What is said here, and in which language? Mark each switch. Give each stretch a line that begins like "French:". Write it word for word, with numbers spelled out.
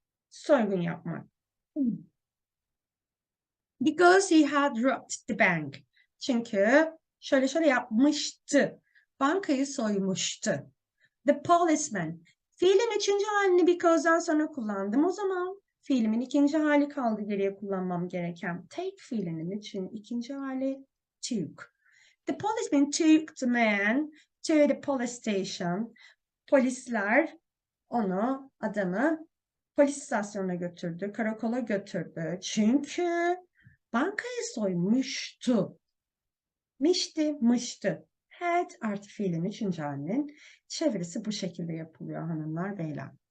Turkish: Soygun yapmak.
English: Hmm. Because he had robbed the bank.
Turkish: Çünkü şöyle şöyle yapmıştı. Bankayı soymuştu.
English: The policeman.
Turkish: Fiilin üçüncü halini because'dan sonra kullandım. O zaman fiilimin ikinci hali kaldı geriye kullanmam gereken. Take fiilinin için ikinci hali took.
English: The policeman took the man to the police station.
Turkish: Polisler onu, adamı polis istasyonuna götürdü, karakola götürdü. Çünkü bankayı soymuştu. Mişti, mıştı. Had artı fiilin üçüncü halinin çevirisi bu şekilde yapılıyor hanımlar beyler.